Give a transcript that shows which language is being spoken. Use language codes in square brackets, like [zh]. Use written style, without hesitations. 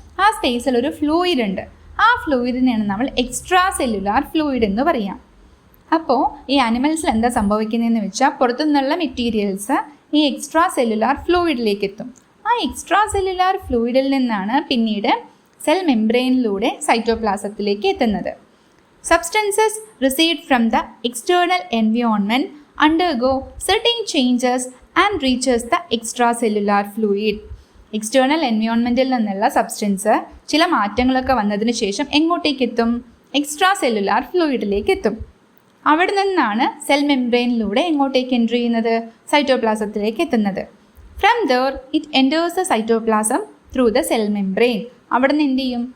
[ml] ആ സ്പേസിൽ ഒരു ഫ്ലൂയിഡ് ഉണ്ട്. ആ ഫ്ലൂയിഡിനെയാണ് നമ്മൾ എക്സ്ട്രാ സെല്ലുലാർ ഫ്ലൂയിഡ് എന്ന് പറയാം. അപ്പോൾ ഈ അനിമൽസിൽ എന്താ സംഭവിക്കുന്നതെന്ന് വെച്ചാൽ പുറത്തു നിന്നുള്ള മെറ്റീരിയൽസ് ഈ എക്സ്ട്രാ സെല്ലുലാർ ഫ്ലൂയിഡിലേക്ക് എത്തും. ആ എക്സ്ട്രാ സെല്ലുലാർ ഫ്ലൂയിഡിൽ നിന്നാണ് പിന്നീട് സെൽ മെംബ്രെയിനിലൂടെ സൈറ്റോപ്ലാസത്തിലേക്ക് എത്തുന്നത്. [en] Substances received from the external environment undergo certain changes and reaches the extracellular fluid. [ml] External എൻവയോൺമെൻറ്റിൽ നിന്നുള്ള സബ്സ്റ്റൻസ് ചില മാറ്റങ്ങളൊക്കെ വന്നതിന് ശേഷം എങ്ങോട്ടേക്ക് എത്തും? എക്സ്ട്രാ സെല്ലുലാർ ഫ്ലൂയിഡിലേക്ക് എത്തും. അവിടെ നിന്നാണ് സെൽ മെംബ്രെയിനിലൂടെ എങ്ങോട്ടേക്ക് എൻട്രി ചെയ്യുന്നത്? സൈറ്റോപ്ലാസത്തിലേക്ക് എത്തുന്നത്. [en] From there it enters the cytoplasm through the cell membrane. [ml] അവിടെ നിന്ന് എന്ത് ചെയ്യും?